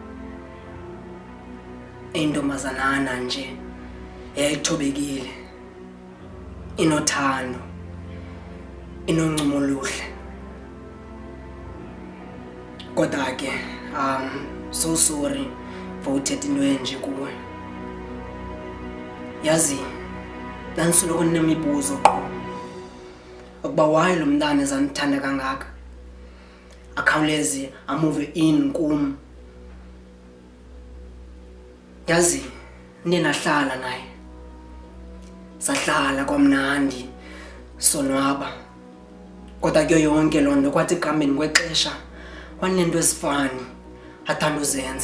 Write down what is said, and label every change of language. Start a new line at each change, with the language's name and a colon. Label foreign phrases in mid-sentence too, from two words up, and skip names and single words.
Xhosa: Intombazanana nje eyayithobekile, inothando, inoncumo oluhle. Kodwa ke
English: so sorry for
Xhosa: uthetha into enje kuwe. Yazi, ndandisoloko ndinemibuzo qho ukuba why lo mntana ezandithanda kangaka akhawuleze
English: amove in
Xhosa: kum. Yazi, ndinahlala naye, sahlala kwamnandi sonwaba, kodwa kuyo yonke loo nto kwathi ekuhambeni kwexesha wanento ezifani athanda uzenza.